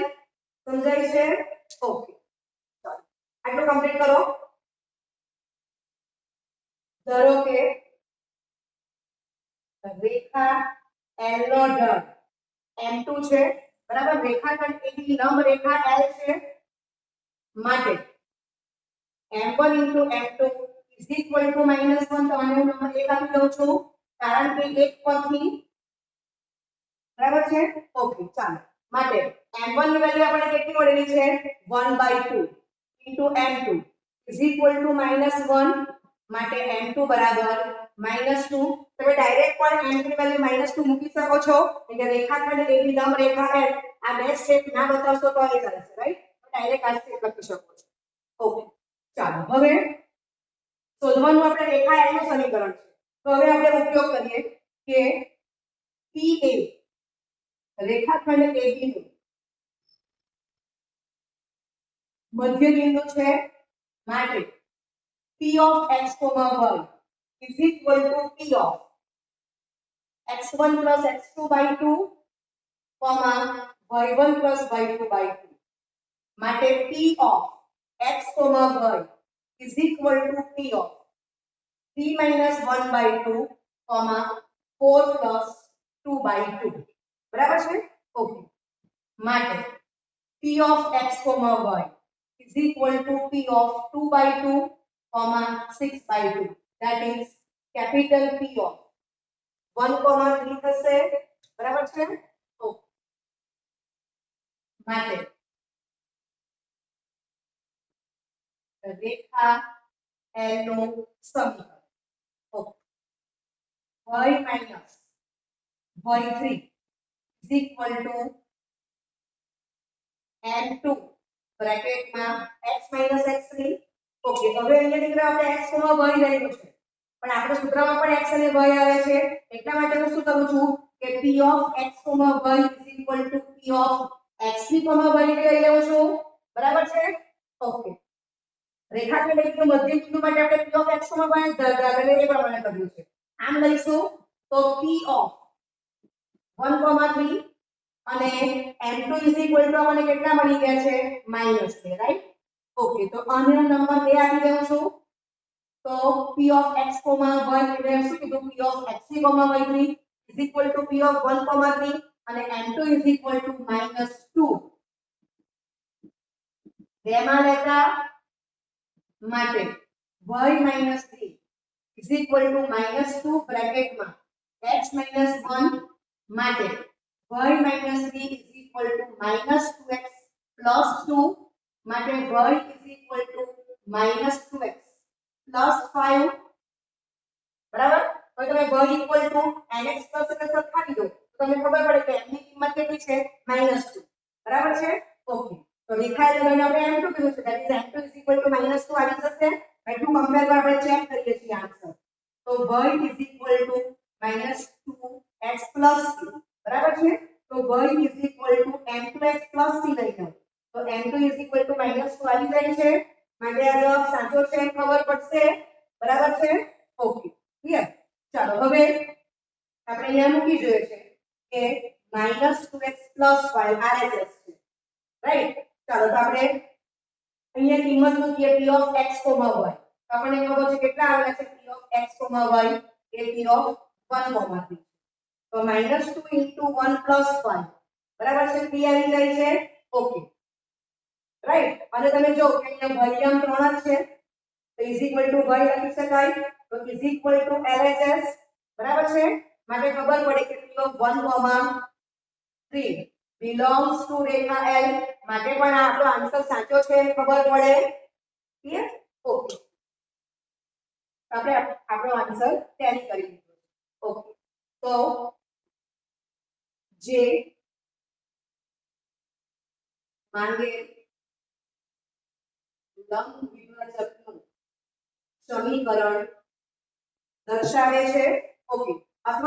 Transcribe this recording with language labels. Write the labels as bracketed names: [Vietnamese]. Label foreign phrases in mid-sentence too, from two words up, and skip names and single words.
[Gujarati] સમજાય છે? ઓકે, ચાલો આટલું કમ્પ્લીટ કરો. ધારો કે રેખા L નો ઢાળ m2 છે, બરાબર, રેખાખંડ AB લંબ રેખા L છે, માટે [English] m1 into m2 is equal to -1. [Gujarati] તો આને હું નંબર 1 આપી દઉં છું, કારણ કે એક પરથી, બરાબર છે. ઓકે, ચાલો માટે m1 ની વેલ્યુ આપણને કેટલી મળેલી છે, [English] 1/2 into m2 is equal to -1. [Gujarati] માટે m2 બરાબર -2. તમે ડાયરેક્ટ પણ m2 ની વેલ્યુ -2 મૂકી શકો છો, એટલે રેખાખંડ AB લંબ રેખા L આ બે સ્ટેપ ના બતાવશો તો એ ચાલશે, રાઈટ, ડાયરેક્ટ આ સ્ટેપ લખી શકો છો. ઓકે, ચાલો હવે શોધવાનું આપણે રેખા L નું સમીકરણ છે. તો હવે આપણે ઉપયોગ કરીએ કે PA રેખાખંડ AB નું મધ્ય બિંદુ છે, માટે [English] P of x, y is equal to P of x1 plus x2 by 2 y1 plus y2 by 2 માટે p of x, y is equal to p of 3 minus 1 by 2, 4 plus 2 by 2 [Gujarati] બરાબર છે ઓકે [English] માટે p of x, y is equal to p of 2 by 2, 6 by 2 that is capital P of 1, 3 [Gujarati] થશે બરાબર છે ઓકે માટે રેખા L નું સમીકરણ ઓકે [English] y minus y3 is equal to [Gujarati] m2 બ્રેકેટમાં [English] x minus x3 [Gujarati] ઓકે હવે અહીંયા દીકરા આપણે x, y લઈશું છે પણ આપણે સૂત્રમાં પણ x અને y આવે છે એટલા માટે હું શું કરું છું કે [English] p of x, y is equal to p of x3, y [Gujarati] લઈ લેવું છું બરાબર છે ઓકે રેખાખંડ એક મધ્ય બિંદુ માટે આપણે [English] p of x, y [Gujarati] દર્શાવેલ એ પ્રમાણે કર્યું છે આમ લઈશું તો [English] p of 1, 3 [Gujarati] અને [English] m2 is equal to [Gujarati] મને કેટલા મળી ગયા છે -2 રાઈટ ઓકે તો આનો નંબર 2 આપી દઉં છું તો [English] p of x, y [Gujarati] એટલે શું કીધું [English] p of x3, y3 is equal to p of 1, 3 [Gujarati] અને [English] m2 is equal to -2 [Gujarati] બેમાં લેતા માટે [English] y minus 3 is equal to -2 બ્રેકેટમાં x minus 1 [Gujarati] માટે [English] y minus 3 is equal to -2x plus 2 [Gujarati] માટે [English] y is equal to -2x plus 5 [Gujarati] બરાબર હવે તમે [English] y equal to nx plus [Gujarati] એટલે સરખાવી દો તો તમને ખબર પડે કે n ની કિંમત કેટલી છે -2 બરાબર છે ઓકે તો રેખા લઈને આપણે m2 કીધું છે [English] that is m2 is equal to -2 [Gujarati] આવી જશે [English] and to compare [Gujarati] પર આપણે ચેક કરીએ છીએ આન્સર તો [English] y is equal to -2x plus 3 [Gujarati] બરાબર છે તો [English] y is equal to m2x plus 3 [Gujarati] લઈ લો તો [English] m2 is equal to -2 [Gujarati] આવી જાય છે માટે આ જવાબ સાચો છે ખબર પડશે બરાબર છે ઓકે ક્લિયર ચાલો હવે આપણે અહીંયા મૂકી જોઈએ છે કે [English] -2x plus [Gujarati] 5 RHS છે રાઈટ ચાલો તો આપણે અહીંયા કિંમત મૂકીએ [English] p of x, y [Gujarati] તો આપણને ખબર છે કેટલા આવેલા છે [English] p of x, [Gujarati] y એ [English] p of 1, 3 [Gujarati] તો [English] -2 into 1 plus 5 [Gujarati] બરાબર છે 3 આવી જાય છે ઓકે રાઈટ અને તમે જો કે અહીંયા y આમ 3 જ છે તો [English] is equal to y [Gujarati] લખી શકાય તો [English] is equal to LHS [Gujarati] બરાબર છે માટે ખબર પડે કે [English] p of 1, 3 belongs to [Gujarati] રેખા L માટે પણ આપણો આન્સર સાચો છે એ ખબર પડે ક્લિયર ઓકે આપણે આપણો આન્સર ટેલી કરી દીધો ઓકે તો જે માંગે લંબ દ્વિભાજકનું સમીકરણ દર્શાવે છે ઓકે અથવા